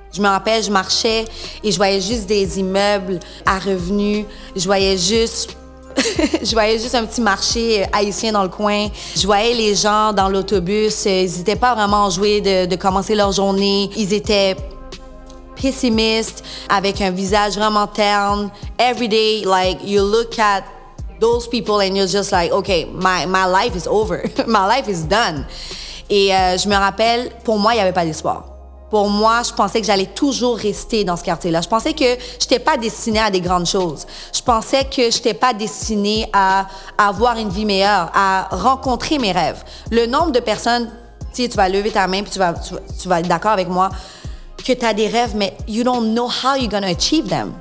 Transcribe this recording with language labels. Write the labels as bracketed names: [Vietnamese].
[French] Je me rappelle, je marchais et je voyais juste des immeubles à revenus. Je voyais juste un petit marché haïtien dans le coin. Je voyais les gens dans l'autobus. Ils n'étaient pas vraiment enjoués de commencer leur journée. Ils étaient pessimistes, avec un visage vraiment terne. [English] Every day, like, you look at those people and you're just like, okay, my life is over. My life is done. [French] Et je me rappelle, pour moi, il n'y avait pas d'espoir. Pour moi, je pensais que j'allais toujours rester dans ce quartier-là. Je pensais que je n'étais pas destinée à des grandes choses. Je pensais que je n'étais pas destinée à avoir une vie meilleure, à rencontrer mes rêves. Le nombre de personnes, tu sais, tu vas lever ta main puis tu vas être d'accord avec moi que tu as des rêves, mais [English] you don't know how you're going to achieve them.